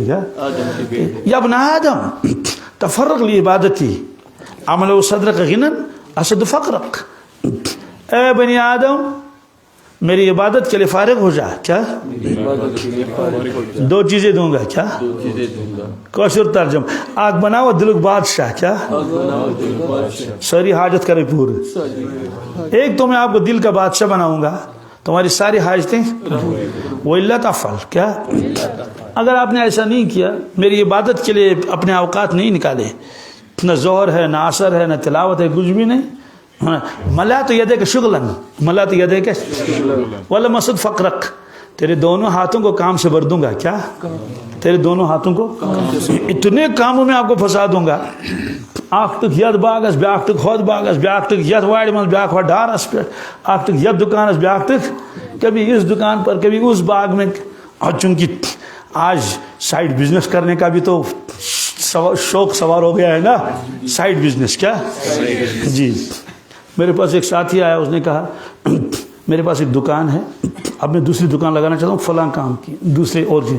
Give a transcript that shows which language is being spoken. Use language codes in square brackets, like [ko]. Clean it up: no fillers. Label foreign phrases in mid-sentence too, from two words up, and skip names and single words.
[ar] کیا یا ابن آدم تفرغ لعبادتی عمل صدرک غنا اسد فقرک. [ur] اے بنی آدم میری عبادت کے لیے فارغ ہو جا. کیا؟ 2 چیزیں دوں گا. کیا؟ [ks] کوشر ترجم آگ بناو دلک بادشاہ. کیا؟ ساری حاجت کرے پورے. [ur] ایک تو میں آپ کو دل کا بادشاہ بناؤں گا تمہاری ساری حاجتیں. [ar] وَإِلَّا تَفْعَلْ. کیا؟ [ur] اگر آپ نے ایسا نہیں کیا میری عبادت کے لیے اپنے اوقات نہیں نکالے، نہ ظہر ہے نہ عصر ہے نہ تلاوت ہے، کچھ بھی نہیں. [ar] ملأت یدیک شغلا، ملأت یدیک ولم اسد فقرک. [ur] تیرے دونوں ہاتھوں کو کام سے بھر دوں گا. کیا؟ تیرے دونوں ہاتھوں کو اتنے کاموں میں آپ کو پھنسا دوں گا. [ks] اکھ تک ید باغس بیاکھ تک خود باغس بیاکھ تک ید واڑ من بیاکھ وا ڈارس پہ اکھ تک ید دکانس بیاکھ تک [ur] کبھی اس دکان پر کبھی اس باغ میں. اور چونکہ آج [en] side business [ur] کرنے کا بھی تو شوق سوار ہو گیا ہے نا. [en] side business. کیا؟ [ur] جی میرے پاس ایک ساتھی آیا، اس نے کہا میرے پاس ایک دکان ہے، اب میں دوسری دکان لگانا چاہتا ہوں فلاں کام کی دوسرے اور کی.